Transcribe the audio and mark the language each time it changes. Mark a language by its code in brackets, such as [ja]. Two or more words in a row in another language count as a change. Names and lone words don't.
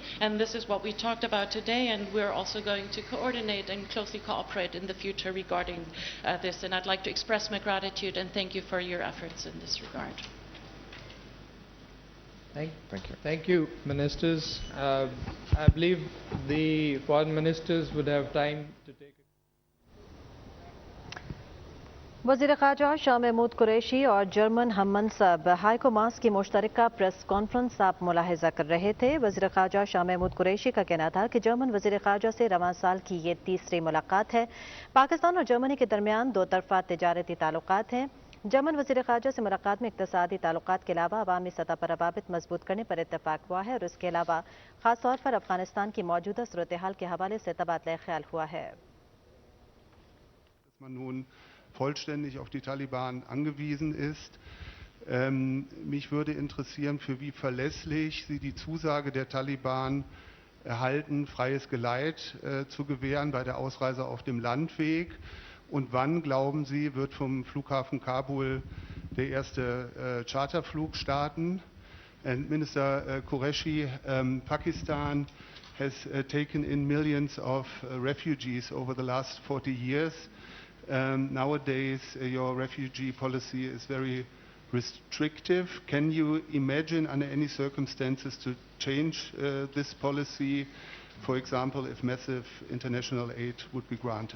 [en] And this is what we talked about today, and we're also going to coordinate and closely cooperate in the future regarding this. And I'd like to express my gratitude and thank you for your efforts in this regard. Thank you. Thank you, ministers. I believe the foreign ministers would have time to take. [ur] وزیرخارجہ شاہ محمود قریشی اور جرمن ہم منصب ہائیکو کی مشترکہ پریس کانفرنس آپ ملاحظہ کر رہے تھے۔ وزیرخارجہ شاہ محمود قریشی کا کہنا تھا کہ جرمن وزیر خارجہ سے رواں سال کی یہ تیسری ملاقات ہے۔ پاکستان اور جرمنی کے درمیان دو طرفہ تجارتی تعلقات ہیں۔ جرمن وزیر خارجہ سے ملاقات میں اقتصادی تعلقات کے علاوہ عوامی سطح پر روابط مضبوط کرنے پر اتفاق ہوا ہے اور اس کے علاوہ خاص طور پر افغانستان کی موجودہ صورتحال کے حوالے سے تبادلہ خیال ہوا ہے۔ [de] vollständig auf die Taliban angewiesen ist. Mich würde interessieren, für wie verlässlich Sie die Zusage der Taliban erhalten, freies Geleit zu gewähren bei der Ausreise auf dem Landweg. Und wann, glauben Sie, wird vom Flughafen Kabul der erste Charterflug starten? [en] And Minister Qureshi, Pakistan has taken in millions of refugees over the last 40 years. Nowadays, your refugee policy is very restrictive. Can you imagine under any circumstances to change this policy, for example, if massive international aid would be granted?